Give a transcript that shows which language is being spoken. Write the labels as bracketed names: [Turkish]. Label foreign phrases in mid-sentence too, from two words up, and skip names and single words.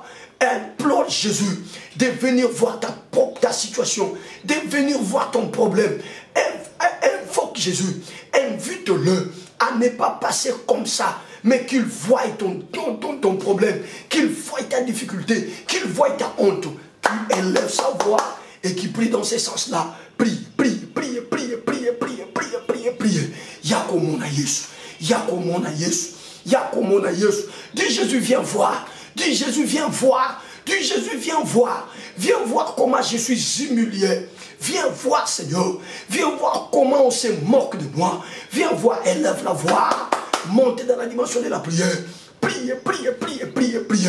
[French] Implore Jésus de venir voir ta situation, de venir voir ton problème. Invoque Jésus, invite-le à ne pas passer comme ça, mais qu'il voie ton problème, qu'il voie ta difficulté, qu'il voie ta honte, qu'il élève sa voix et qu'il prie dans ce sens-là. Prie, prie, prie, prie, prie, prie, prie, prie, prie, prie. [Lingala] Yakomona Yesu, Yakomona Yesu. Yakomona Yesu. [French] Dis Jésus, viens voir. Dis Jésus, viens voir. Dis Jésus, viens voir. Viens voir comment je suis humilié. Viens voir, Seigneur. Viens voir comment on se moque de moi. Viens voir, élève la voix. Montez dans la dimension de la prière. Priez, priez, priez, priez, priez.